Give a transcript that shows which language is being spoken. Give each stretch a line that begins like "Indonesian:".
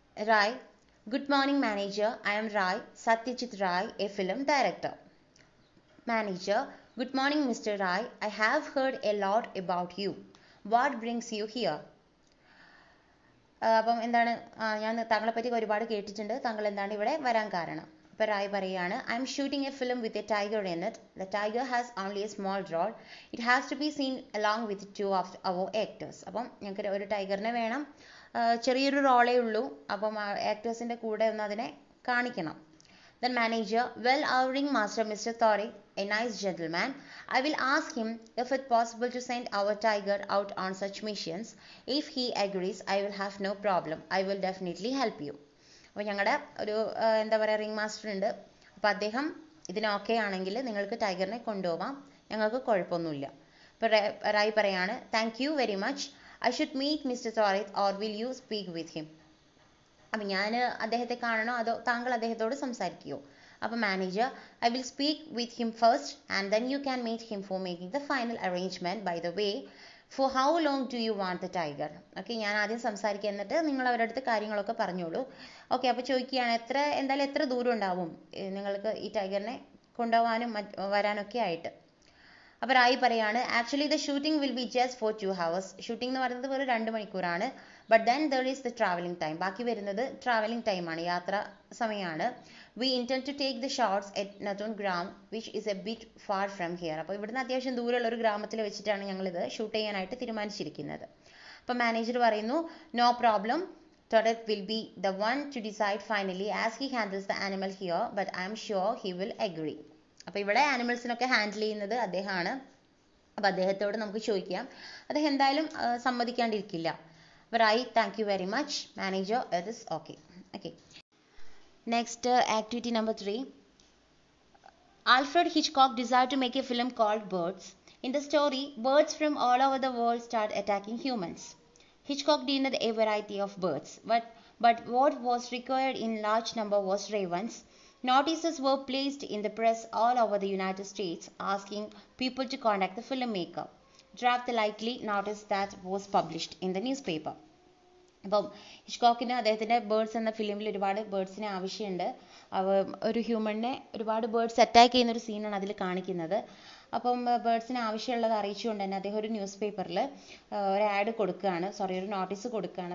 English: Rai: good morning manager, I am Rai, Satyajit Rai, a film director. Manager: Good morning, Mr. Rai. I have heard a lot about you. What brings you here?
Malayalam: അപ്പം എന്താണ്, ഞാൻ താങ്കളെ പറ്റി ഒരുപാട് കേട്ടിട്ടുണ്ട്, താങ്കൾ എന്താണ് ഇവിടെ വരാൻ കാരണം? അപ്പോൾ റായ് പറയുകയാണ്,
English: I am shooting a film with a tiger in it. The tiger has only a small role. It has to be seen along with 2 of our actors.
Malayalam: അപ്പം ഞങ്ങൾക്ക് ഒരു ടൈഗറിനെ വേണം, ചെറിയൊരു റോളേ ഉള്ളൂ, അപ്പം ആക്ടേഴ്സിൻ്റെ കൂടെ ഒന്ന് അതിനെ കാണിക്കണം.
English: Then manager: Well, our ringmaster, Mr. Thorit, a nice gentleman. I will ask him if it's possible to send our tiger out on such missions. If he agrees, I will have no problem. I will definitely help you.
Malayalam: അപ്പോൾ ഞങ്ങളുടെ ഒരു എന്താ പറയുക ring master ഉണ്ട്. അപ്പോൾ അദ്ദേഹം ഇതിന് okay ആണെങ്കിൽ നിങ്ങൾക്ക് ടൈഗറിനെ കൊണ്ടുപോകാം, ഞങ്ങൾക്ക് കുഴപ്പമൊന്നുമില്ല. അപ്പോൾ റായ് പറയാണ്,
English: Thank you very much. I should meet mister Thorith or will you speak with him?
Malayalam: അപ്പം ഞാൻ അദ്ദേഹത്തെ കാണണോ അതോ താങ്കൾ അദ്ദേഹത്തോട് സംസാരിക്കുമോ?
English: അപ്പം manager: I will speak with him first and then you can meet him for making the final arrangement. By the way, for how long do you want the tiger?
Malayalam: Okay, ഞാൻ ആദ്യം സംസാരിക്കുക, എന്നിട്ട് നിങ്ങൾ അവരുടെ അടുത്ത് കാര്യങ്ങളൊക്കെ പറഞ്ഞോളൂ. ഓക്കെ, അപ്പോൾ ചോദിക്കുകയാണ്, എന്തായാലും എത്ര ദൂരം ഉണ്ടാവും നിങ്ങൾക്ക് ഈ ടൈഗറിനെ കൊണ്ടുപോകാനും വരാനൊക്കെ ആയിട്ട്? അപ്പോൾ റായി പറയാണ്,
English: Actually the shooting will be just for 2 hours.
Malayalam: Shooting എന്ന് പറയുന്നത് വെറും 2 മണിക്കൂറാണ്.
English: But then there is the travelling time.
Malayalam: ബാക്കി വരുന്നത് ട്രാവലിംഗ് ടൈമാണ്, യാത്രാ സമയമാണ്.
English: We intend to take the shots at Natun Gram which is a bit far from here.
Malayalam: അപ്പോൾ ഇവിടുന്ന് അത്യാവശ്യം ദൂരമുള്ള ഒരു ഗ്രാമത്തിൽ വെച്ചിട്ടാണ് ഞങ്ങളിത് ഷൂട്ട് ചെയ്യാനായിട്ട് തീരുമാനിച്ചിരിക്കുന്നത്. അപ്പോൾ മാനേജർ പറയുന്നു,
English: No problem. Toret will be the one to decide finally as he handles the animal here, but I am sure he will agree.
Malayalam: അപ്പോൾ ഇവിടെ ആനിമൽസിനൊക്കെ ഹാൻഡിൽ ചെയ്യുന്നത് അദ്ദേഹമാണ്. അപ്പോൾ അദ്ദേഹത്തോട് നമുക്ക് ചോദിക്കാം, അദ്ദേഹം എന്തായാലും സമ്മതിക്കാണ്ടിരിക്കില്ല.
English: അപ്പോൾ Rai: thank you very much manager, it is okay. Okay, next activity number 3. Alfred Hitchcock desired to make a film called Birds. In the story, birds from all over the world start attacking humans. Hitchcock needed a variety of birds, but what was required in large number was ravens. Notices were placed in the press all over the United States asking people to contact the filmmaker. Draft the likely notice that was published in the newspaper.
Malayalam: അപ്പം ഹിച്ച്കോക്കിന് അദ്ദേഹത്തിൻ്റെ birds എന്ന ഫിലിമിൽ ഒരുപാട് ബേർഡ്സിനെ ആവശ്യമുണ്ട്. ഒരു ഹ്യൂമണിനെ ഒരുപാട് birds attack ചെയ്യുന്നൊരു സീനാണ് അതിൽ കാണിക്കുന്നത്. അപ്പം ബേർഡ്സിന് ആവശ്യമുള്ളത് അറിയിച്ചുകൊണ്ട് തന്നെ അദ്ദേഹം ഒരു ന്യൂസ് പേപ്പറിൽ ഒരു ആഡ് കൊടുക്കുകയാണ്, ഒരു നോട്ടീസ് കൊടുക്കുകയാണ്.